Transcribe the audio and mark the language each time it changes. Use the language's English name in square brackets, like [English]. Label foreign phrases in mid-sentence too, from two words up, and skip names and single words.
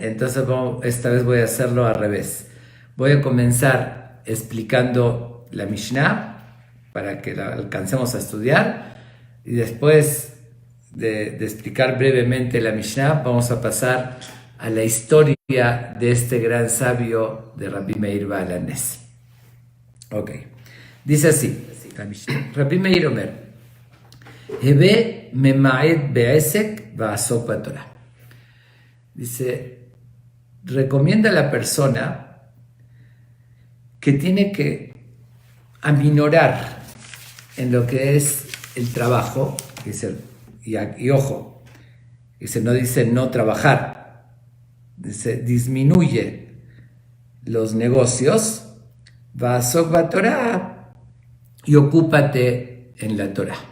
[Spanish] Entonces esta vez voy a hacerlo al revés. Voy a comenzar explicando la Mishnah para que la alcancemos a estudiar, y después de explicar brevemente la Mishnah vamos a pasar a la historia de este gran sabio de Rabbi Meir Baal HaNes. Ok, dice así la Mishnah. [Hebrew] רבי מאיר אומר, הוי ממעט בעסק ועסוק בתורה. [Spanish] Dice, recomienda a la persona que tiene que aminorar en lo que es el trabajo, dice, y ojo, dice, no dice no trabajar, dice disminuye los negocios, [Hebrew] ועסוק בתורה, [Spanish] y ocúpate en la Torah.